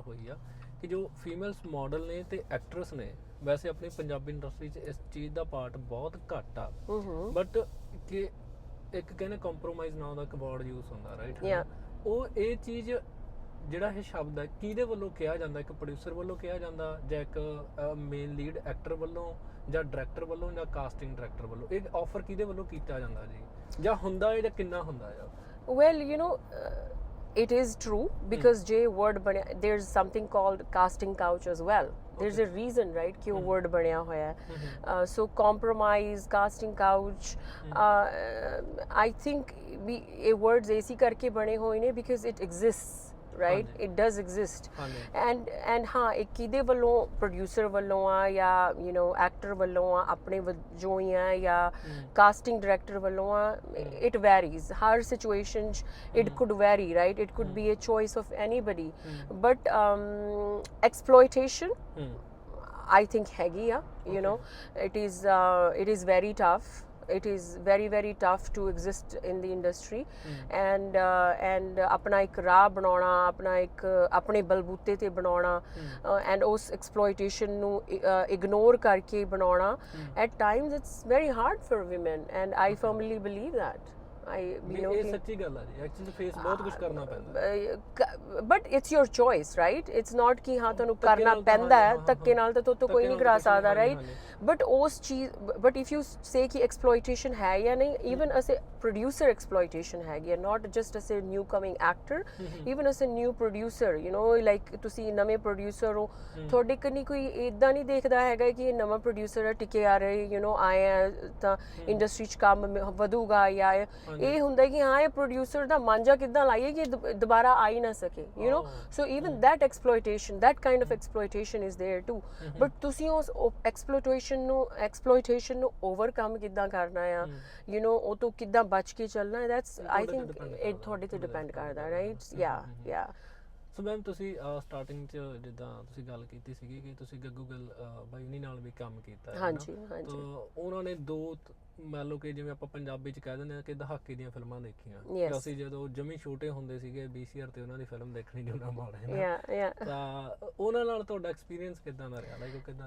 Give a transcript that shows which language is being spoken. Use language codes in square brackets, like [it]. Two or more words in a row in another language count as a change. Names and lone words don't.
[pa] ਹੋਈ ਆ ਕਿ ਜੋ [en] females model [pa] ਨੇ ਤੇ ਐਕਟਰਸ ਨੇ ਵੈਸੇ ਆਪਣੀ ਪੰਜਾਬੀ ਇੰਡਸਟਰੀ 'ਚ ਇਸ ਚੀਜ਼ ਦਾ ਪਾਰਟ ਬਹੁਤ ਘੱਟ ਆ ਬਟ ਕਿ ਇੱਕ ਕਹਿੰਦੇ ਕੰਪਰੋਮਾਈਜ਼ ਨਾਂ ਦਾ ਇੱਕ [en] word use [pa] ਹੁੰਦਾ ਰਾਈਟ ਉਹ ਇਹ ਚੀਜ਼ ਜਿਹੜਾ ਇਹ ਸ਼ਬਦ ਹੈ ਕਿਹਦੇ ਵੱਲੋਂ ਕਿਹਾ ਜਾਂਦਾ ਇੱਕ ਪ੍ਰੋਡਿਊਸਰ ਵੱਲੋਂ ਕਿਹਾ ਜਾਂਦਾ ਜਾਂ ਇੱਕ [en] main lead actor [pa] ਵੱਲੋਂ ਜਾਂ ਡਾਇਰੈਕਟਰ ਵੱਲੋਂ ਜਾਂ [en] casting director [pa] ਵੱਲੋਂ ਇਹ ਆਫਰ ਕਿਹਦੇ ਵੱਲੋਂ ਕੀਤਾ ਜਾਂਦਾ ਜੀ ਜਾਂ ਹੁੰਦਾ ਹੈ ਜਾਂ ਕਿੰਨਾ ਹੁੰਦਾ ਆ [en] well you know it is true because ਜੇ word ਬਣਿਆ there's something called casting couch as well there's a reason right [pa] ਕਿ ਉਹ [en] word [pa] ਬਣਿਆ ਹੋਇਆ ਹੈ [en] so compromise casting couch I think ਵੀ [pa] ਇਹ words ਐਸੀ ਕਰਕੇ ਬਣੇ ਹੋਏ ਨੇ [en] because it exists right it does exist and [pa] ਹਾਂ ਇਹ ਕਿਹਦੇ ਵੱਲੋਂ ਪ੍ਰੋਡਿਊਸਰ ਵੱਲੋਂ ਆ ਜਾਂ [en] you know [pa] ਐਕਟਰ ਵੱਲੋਂ ਆ ਆਪਣੇ ਵਜੋਂ ਹੀ ਆ ਜਾਂ ਕਾਸਟਿੰਗ ਡਾਇਰੈਕਟਰ ਵੱਲੋਂ ਆ [en] it varies [pa] ਹਰ ਸਿਚੁਏਸ਼ਨ [en] it could vary right it could be a choice of anybody but exploitation I think [pa] ਹੈਗੀ ਆ [en] you know it is very tough it is very very tough to exist in the industry [pa] and ਆਪਣਾ ਇੱਕ ਰਾਹ ਬਣਾਉਣਾ ਆਪਣਾ ਇੱਕ ਆਪਣੇ ਬਲਬੂਤੇ ਤੇ ਬਣਾਉਣਾ and ਉਸ exploitation ਨੂੰ ignore ਕਰਕੇ ਬਣਾਉਣਾ [en] at times it's very hard for women and I firmly believe that [pa] ਇਹ ਸੱਚੀ ਗੱਲ ਆ ਜੀ ਐਕਚੁਅਲੀ ਫੇਸ ਬਹੁਤ ਕੁਝ ਕਰਨਾ ਪੈਂਦਾ [en] but it's your choice right it's not [pa] ਕਿ ਹਾਂ ਤੁਹਾਨੂੰ ਕਰਨਾ ਪੈਂਦਾ ਹੈ ਧੱਕੇ ਨਾਲ ਤਾਂ ਕੋਈ ਨਹੀਂ ਕਰਾ ਸਕਦਾ ਰਾਈਟ ਬਟ ਉਸ ਚੀਜ਼ [en] but if you say [pa] ਕਿ ਐਕਸਪਲੋਇਟੇਸ਼ਨ ਹੈ ਜਾਂ ਨਹੀਂ [en] even as a producer exploitation [pa] ਹੈਗੀ ਹੈ [en] not just as a new coming actor even as a new producer you know like [pa] ਤੁਸੀਂ ਨਵੇਂ ਪ੍ਰੋਡਿਊਸਰ ਹੋ ਤੁਹਾਡੇ ਕੰਨੀ ਕੋਈ ਇੱਦਾਂ ਨਹੀਂ ਦੇਖਦਾ ਹੈਗਾ ਕਿ ਇਹ ਨਵਾਂ ਪ੍ਰੋਡਿਊਸਰ ਹੈ ਟਿਕੇ ਆ ਰਹੇ [en] you know [pa] ਆਏ ਆ ਤਾਂ ਇੰਡਸਟਰੀ 'ਚ ਕੰਮ ਵਧੂਗਾ ਜਾਂ ਇਹ ਹੁੰਦਾ ਕਿ ਹਾਂ ਇਹ ਪ੍ਰੋਡਿਊਸਰ ਦਾ ਮਾਂਜਾ ਕਿੱਦਾਂ ਲਾਈਏ ਕਿ ਦੁਬਾਰਾ ਆ ਹੀ ਨਾ ਸਕੇ [en] you know so even that exploitation that kind of exploitation is there too [pa] but ਤੁਸੀਂ ਉਸ exploitation ਨੂੰ ਓਵਰਕਮ ਕਿੱਦਾਂ ਕਰਨਾ ਆ [en] you know [pa] ਉਹ ਤੋਂ ਕਿੱਦਾਂ ਬਚ ਕੇ ਚੱਲਣਾ [en] that's I think [pa] ਇਹ ਤੁਹਾਡੇ ਤੇ ਡਿਪੈਂਡ ਕਰਦਾ ਰਾਈਟ yeah ਸੋ ਮੈਮ ਤੁਸੀਂ ਸਟਾਰਟਿੰਗ 'ਚ ਜਿੱਦਾਂ ਤੁਸੀਂ ਗੱਲ ਕੀਤੀ ਸੀਗੀ ਕਿ ਤੁਸੀਂ ਗੱਗੂ ਗਿੱਲ ਬਾਈ ਉਨੀ ਨਾਲ ਵੀ ਕੰਮ ਕੀਤਾ ਹੈ ਹਾਂਜੀ ਤਾਂ ਉਹਨਾਂ ਨੇ ਦੋ ਮੰਨ ਲਓ ਕਿ ਜਿਵੇਂ ਆਪਾਂ ਪੰਜਾਬੀ 'ਚ ਕਹਿ ਦਿੰਦੇ ਹਾਂ ਕਿ ਦਹਾਕੇ ਦੀਆਂ ਫਿਲਮਾਂ ਦੇਖੀਆਂ ਅਸੀਂ ਜਦੋਂ ਜਮੀ ਛੋਟੇ ਹੁੰਦੇ ਸੀਗੇ VCR ਤੇ ਉਹਨਾਂ ਦੀ ਫਿਲਮ ਦੇਖਣੀ ਜੁਨਾ ਮਾੜੇ ਤਾਂ ਉਹਨਾਂ ਨਾਲ ਤੁਹਾਡਾ ਐਕਸਪੀਰੀਅੰਸ ਕਿੱਦਾਂ ਦਾ ਰਿਹਾ ਲਾਈਕ ਉਹ ਕਿੱਦਾਂ ਦੇ